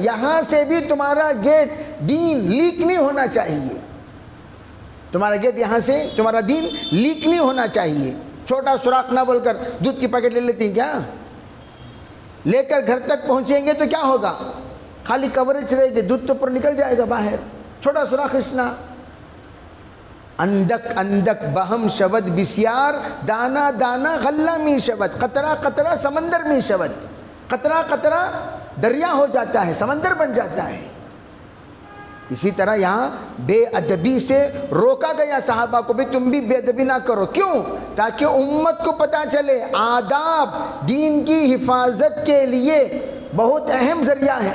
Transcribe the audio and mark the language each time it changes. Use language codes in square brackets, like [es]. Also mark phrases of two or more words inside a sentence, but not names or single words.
[ur] یہاں سے بھی تمہارا گیٹ دین لیک نہیں ہونا چاہیے, تمہارا گیٹ یہاں سے تمہارا دین لیک نہیں ہونا چاہیے. چھوٹا سوراخ نہ بول کر دودھ کی پیکٹ لے لیتی ہیں کیا؟ لے کر گھر تک پہنچیں گے تو کیا ہوگا؟ خالی کوریج رہے گی, دودھ تو پر نکل جائے گا باہر. چھوٹا سوراخ کھینچنا. [fa] اندک اندک بہم شود بسیار, دانا دانا غلہ می شود, قطرہ قطرہ سمندر می شود. [ur] قطرہ قطرہ دریا ہو جاتا ہے, سمندر بن جاتا ہے. اسی طرح یہاں بے ادبی سے روکا گیا صحابہ کو بھی تم بھی بے ادبی نہ کرو. کیوں؟ تاکہ امت کو پتہ چلے آداب دین کی حفاظت کے لیے بہت اہم ذریعہ ہے.